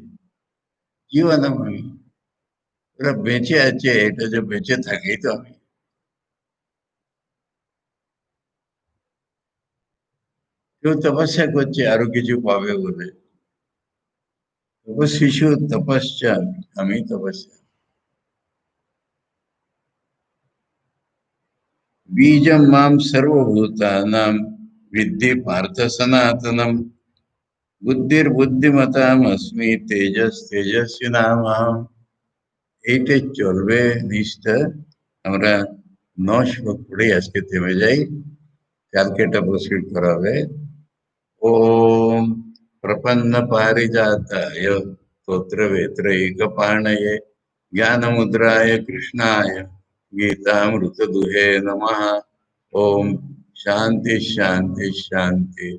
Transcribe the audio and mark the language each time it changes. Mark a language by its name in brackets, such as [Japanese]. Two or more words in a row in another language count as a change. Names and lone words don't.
[Bangla] জীবন আমি, ওরা বেঁচে আছে, এটা যে বেঁচে থাকি তো আমি। কেউ তপস্যা করছে আরো কিছু পাবে বলে, তপস্বিষু তপস্যা, আমি তপস্যা। [Sanskrit] बीजं मां सर्वभूतानां विद्धि पार्थ सनातनम, बुद्धिर्बुद्धिमतामस्मि तेजस तेजस्विनामहम। [Bangla] এইটা চলবে নিষ্ঠা। আমরা 9 শ্লোক পড়ে আজকে থেমে যাই, কালকে এটা প্রসিড করা হবে। [Sanskrit] ओम प्रपन्न पारिजाताय स्तोत्र वेत्रैकपाणये ज्ञानमुद्राय कृष्णाय गीतामृत दुहे नमः। ओम शांति शांति शांति।